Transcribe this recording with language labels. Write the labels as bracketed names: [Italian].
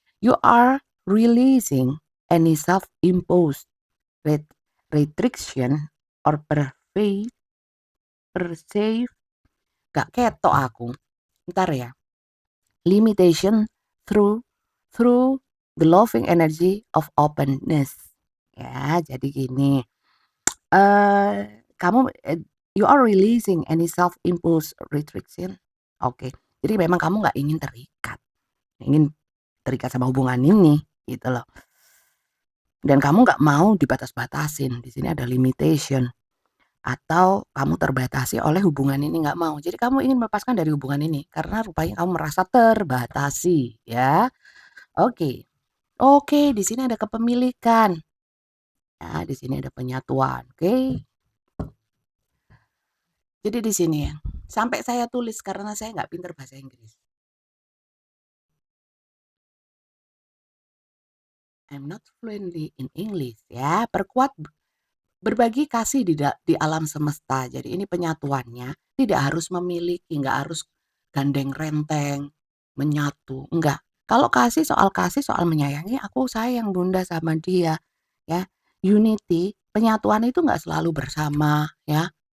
[English] You are releasing any self-imposed ret restriction or perceived [Indonesian] gak ketok aku. Entar ya. [English] Limitation through through the loving energy of openness. [Indonesian] Ya, jadi gini, kamu, [English] you are releasing any self-imposed restriction. [Indonesian] Oke, jadi memang kamu nggak ingin terikat sama hubungan ini, gitu loh. Dan kamu nggak mau dibatas-batasin, di sini ada limitation. Atau kamu terbatasi oleh hubungan ini nggak mau. Jadi kamu ingin melepaskan dari hubungan ini karena rupanya kamu merasa terbatasi ya. Oke. Oke, di sini ada kepemilikan. Ya, di sini ada penyatuan. Oke. Jadi di sini ya. Sampai saya tulis karena saya nggak pinter bahasa Inggris. [English] I'm not fluently in English ya. [Indonesian] Perkuat berbagi kasih di alam semesta. Jadi ini penyatuannya tidak harus memiliki, nggak harus gandeng renteng, menyatu, enggak. Kalau kasih, soal menyayangi, aku sayang Bunda sama dia, ya. Unity, penyatuan itu nggak selalu bersama, ya.